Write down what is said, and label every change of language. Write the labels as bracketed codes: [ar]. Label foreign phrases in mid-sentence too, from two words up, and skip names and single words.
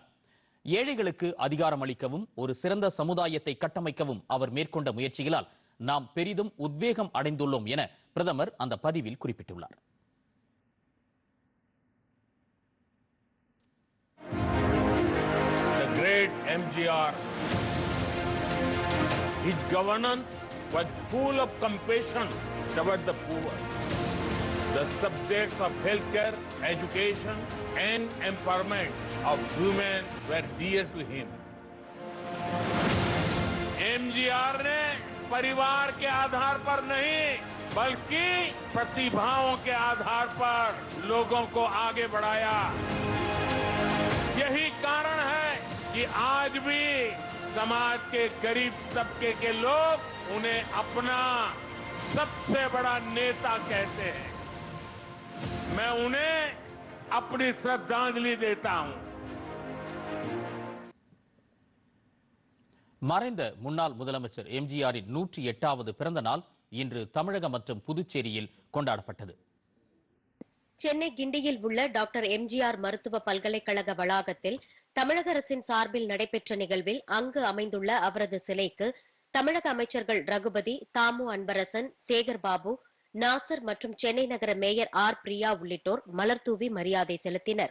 [ta] ஏழைகளுக்கு அதிகாரம் அளிக்கவும் ஒரு சிறந்த சமுதாயத்தை கட்டமைக்கவும் அவர் மேற்கொண்ட முயற்சிகளால் நாம் பெரிதும் உத்வேகம் அடைந்துள்ளோம் என பிரதமர் அந்த பதிவில் குறிப்பிட்டுள்ளார். [en] MGR. His governance was full of compassion toward the poor. The subjects of healthcare, education, and empowerment of women were dear to him. [hi] MGR ने परिवार के आधार पर नहीं, बल्कि प्रतिभाओं के आधार पर लोगों को आगे बढ़ाया. यही कारण है कि आज भी समाज के गरीब तबके के लोग उन्हें अपना सबसे बड़ा नेता कहते हैं. मैं उन्हें अपनी श्रद्धांजलि देता हूं. [ta] மறைந்த முன்னாள் முதலமைச்சர் எம்ஜிஆரின் 108வது பிறந்த நாள் இன்று தமிழகம் மற்றும் புதுச்சேரியில் கொண்டாடப்பட்டது. சென்னை கிண்டியில் உள்ள டாக்டர் எம்ஜிஆர் மருத்துவ பல்கலைக்கழக வளாகத்தில் தமிழக அரசின் சார்பில் நடைபெற்ற நிகழ்வில் அங்கு அமைந்துள்ள அவரது சிலைக்கு தமிழக அமைச்சர்கள் ரகுபதி, தாமு அன்பரசன், சேகர் பாபு, நாசர் மற்றும் சென்னை நகர மேயர் ஆர் பிரியா உள்ளிட்டோர் மலர்தூவி மரியாதை செலுத்தினர்.